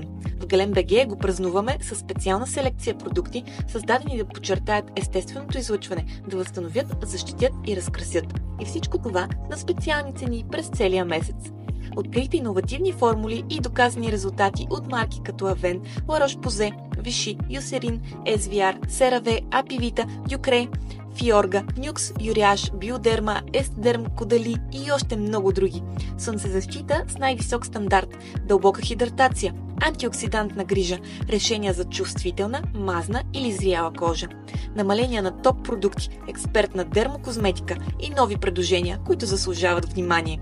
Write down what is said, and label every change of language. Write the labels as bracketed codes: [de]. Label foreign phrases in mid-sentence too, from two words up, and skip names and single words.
[bg] В Гален.бг го празнуваме с специална селекция продукти, създадени да подчертаят естественото излъчване, да възстановят, защитят и разкрасят. И всичко това на специални цени през целия месец. Открийте иновативни формули и доказани резултати от марки като Авен, La Roche-Posay, Vichy, Eucerin, SVR, CeraVe, Apivita, Ducre, Фиорга, Нюкс, Юряш, Биодерма, Естедерм, Кодали и още много други. Слънцезащита с най-висок стандарт, дълбока хидратация, антиоксидантна грижа, решения за чувствителна, мазна или зряла кожа. Намаления на топ продукти, експертна дермокозметика и нови предложения, които заслужават внимание.